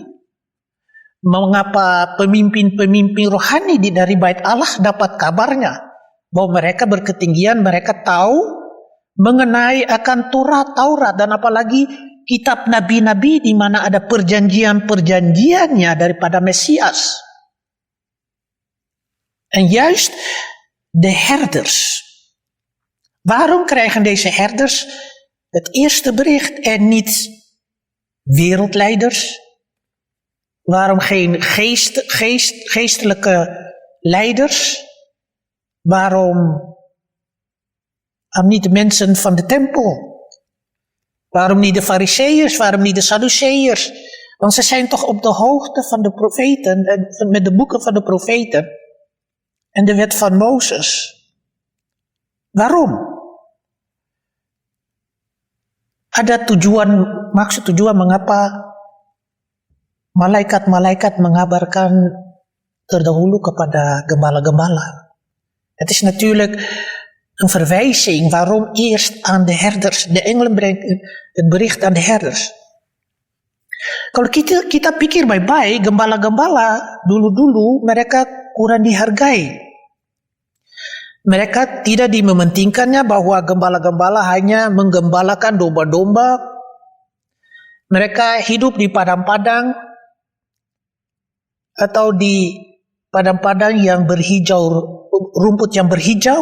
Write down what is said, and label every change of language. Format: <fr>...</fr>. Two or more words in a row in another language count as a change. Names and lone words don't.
<id>Mengapa pemimpin-pemimpin rohani dari bait Allah dapat kabarnya bahwa mereka berketinggian, mereka tahu mengenai akan Taurat dan apalagi kitab nabi-nabi di mana ada perjanjian-perjanjiannya daripada Mesias.</id> <nl>En juist de herders. Waarom krijgen deze herders het eerste bericht en niet wereldleiders? Waarom geen geestelijke leiders? Waarom niet de mensen van de tempel? Waarom niet de Farizeeërs? Waarom niet de Sadduceërs? Want ze zijn toch op de hoogte van de profeten, met de boeken van de profeten en de wet van Mozes. Waarom?</nl> <id>Ada maksud tujuan mengapa malaikat-malaikat mengabarkan terdahulu kepada gembala-gembala.</id> <nl>Het is natuurlijk een verwijzing waarom eerst aan de herders, de engelen brengen het bericht aan de herders.</nl> <id>Kalau kita pikir baik-baik, gembala-gembala dulu-dulu mereka kurang dihargai. Mereka tidak dimementingkannya bahwa gembala-gembala hanya menggembalakan domba-domba. Mereka hidup di padang-padang atau di padang-padang yang berhijau, rumput yang berhijau.</id>